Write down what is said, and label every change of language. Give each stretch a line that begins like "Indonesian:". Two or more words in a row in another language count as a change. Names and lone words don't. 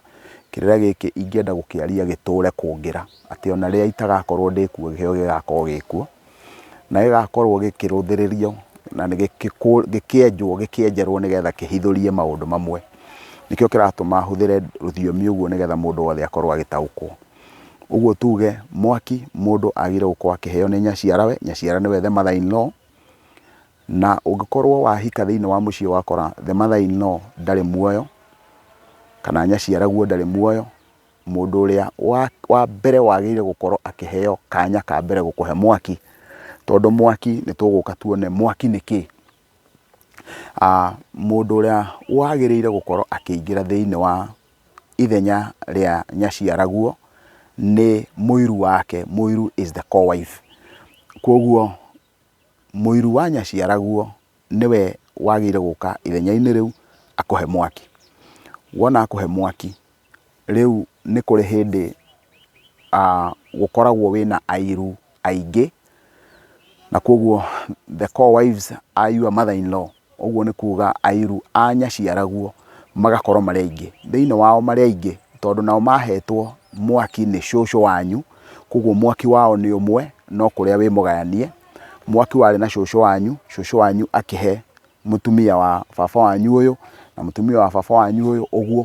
Kikuyu: Kirira giki ingienda gukiaria giture kungira ati ona ria itagakorwo ndikuo giheo gigakorwo gikuo na gigakorwo gikiruthiririo na ni gikienjerwo nigetha kihithurie maundu mamwe. Nikio kiratuma huthire ruthiomi uguo nigetha mundu wothe akorwo agitaukwo. Uguo tuge mwaki mundu agire gukwa kiheo ni nyaciarawe. Nyaciara niwe
English: the mother-in-law,
Kikuyu: na ungikorwo wahika thiini wa mucii wakora
English: the mother-in-law
Kikuyu: ndari muoyo kana nyaciaraguo ndari muoyo, mundu uria wa mbere wagire gukorwo akiheo kanya ka mbere gukuhe mwaki, tondu mwaki ni tuguka tuone mwaki ni ki. Mundu uria wagirire gukorwo akiingira thiini wa ithenya ria nyaciaraguo ni muiru wake.
English: Muiru is the co-wife.
Kikuyu: Koguo muiru wa nyaciaraguo niwe wagire guka ithenya-ini riu akuhe mwaki. Wona akuhe mwaki riu ni kuri hindi gukoragwo wina airu aingi, na koguo
English: the co-wives are your mother-in-law.
Kikuyu: Uguo ni kuga airu a nyaciaraguo magakorwo mari aingi. Thiini wao mari aingi tondu nao mahetwo mwaki ni shosho wanyu. Koguo mwaki wao ni umwe no kuria wi mugayanie. Mwaki wari na shosho wanyu akihe mutumia wa baba wanyu uyu na mutumia wa baba wanyu uyu uguo.